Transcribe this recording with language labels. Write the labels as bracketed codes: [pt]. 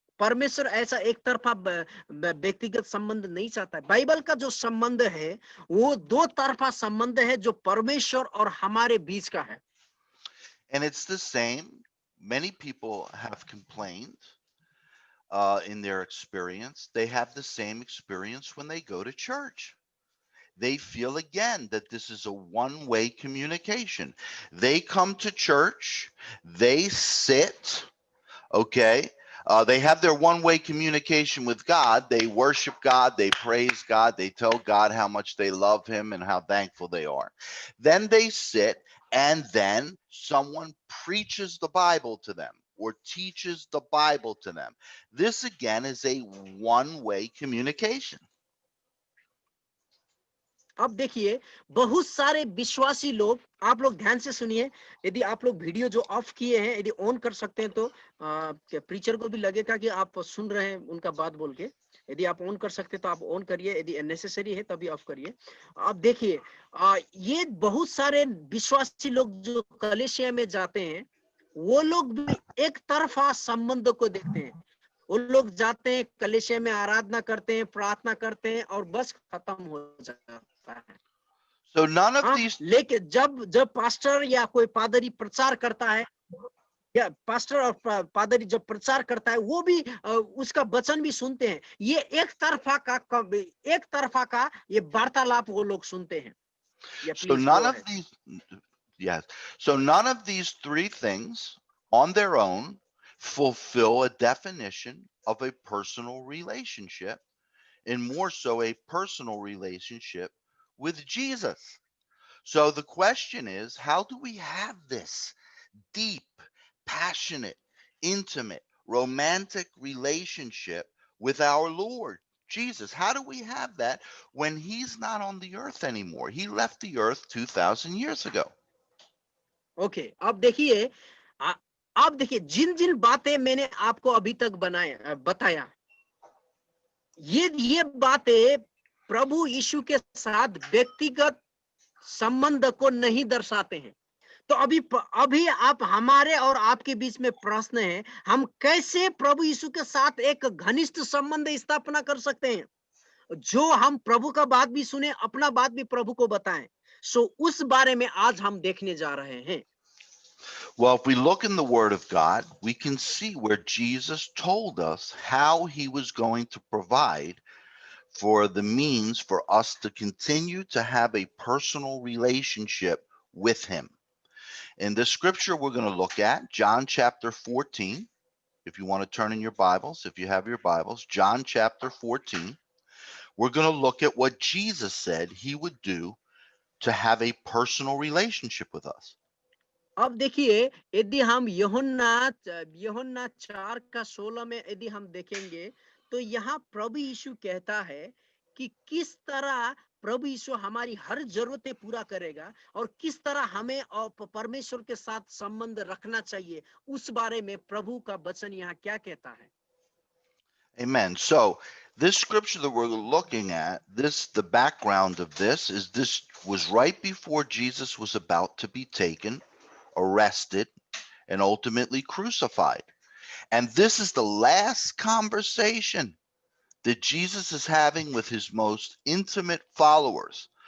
[hi] परमेश्वर ऐसा एक तरफा व्यक्तिगत संबंध नहीं चाहता है। बाइबल का जो संबंध है, वो दो तरफा संबंध है, जो परमेश्वर और हमारे बीच का है। [en] And it's the same. Many people have complained in their experience. They have the same experience when they go to church. They feel again that this is a one-way communication. They come to church, they sit, okay? They have their one-way communication with God. They worship God, they praise God, they tell God how much they love him and how thankful they are. Then they sit, and then someone preaches the Bible to them or teaches the Bible to them. This again is a one-way communication. [hi] अब देखिए, बहुत सारे विश्वासी लोग, आप लोग ध्यान से सुनिए, यदि आप लोग वीडियो जो ऑफ किए हैं, यदि ऑन कर सकते हैं तो प्रीचर को भी लगेगा कि आप सुन रहे हैं उनका बात बोल के। यदि आप ऑन कर सकते हैं तो आप ऑन करिए, यदि नेसेसरी है तभी ऑफ करिए। अब देखिए, ये बहुत सारे विश्वासी लोग जो कलीसिया में जाते हैं, वो लोग भी एक तरफा संबंध को देखते हैं। वो लोग जाते हैं, कलीसिया में आराधना करते हैं, प्रार्थना करते हैं और बस खत्म हो जाता है। [en] So none of [hi] हाँ, [en] these [hi] लेकिन जब जब पास्टर या कोई पादरी प्रचार करता है, या पास्टर और पादरी जब प्रचार करता है, वो भी उसका वचन भी सुनते हैं। ये एक तरफा का ये वार्तालाप वो लोग सुनते हैं। या [en] so please none of ahead. these yes. So none of these three things on their own fulfill a definition of a personal relationship, and more so a personal relationship with Jesus. So the question is, how do we have this deep, passionate, intimate, romantic relationship with our Lord Jesus? How do we have that when he's not on the earth anymore? He left the earth 2,000 years ago. [hi] Okay, अब देखिए, जिन जिन बातें मैंने आपको अभी तक बताया, ये बातें प्रभु यीशु के साथ व्यक्तिगत संबंध को नहीं दर्शाते हैं। तो अभी आप हमारे और आपके बीच में प्रश्न है, हम कैसे प्रभु यीशु के साथ एक घनिष्ठ संबंध स्थापना कर सकते हैं, जो हम प्रभु का बात भी सुने, अपना बात भी प्रभु को बताएं। उस बारे में आज हम देखने जा रहे हैं। [en] Well, if we look in the Word of God, we can see where Jesus told us how he was going to provide for the means for us to continue to have a personal relationship with him. In the scripture we're going to look at, John chapter 14, if you want to turn in your Bibles, if you have your Bibles, John chapter 14. We're going to look at what Jesus said he would do to have a personal relationship with us. [hi] अब देखिए, यदि हम यूहन्ना 4 का 16 में यदि हम देखेंगे, तो यहाँ प्रभु यीशु कहता है कि किस तरह प्रभु यीशु हमारी हर ज़रूरतें पूरा करेगा और किस तरह हमें परमेश्वर के साथ संबंध रखना चाहिए, उस बारे में प्रभु का वचन यहाँ क्या कहता है। [en] Amen. So this scripture that we're looking at, the background of this was right before Jesus was about to be taken, arrested, and ultimately crucified. And this is the last conversation that Jesus is having with his most intimate followers.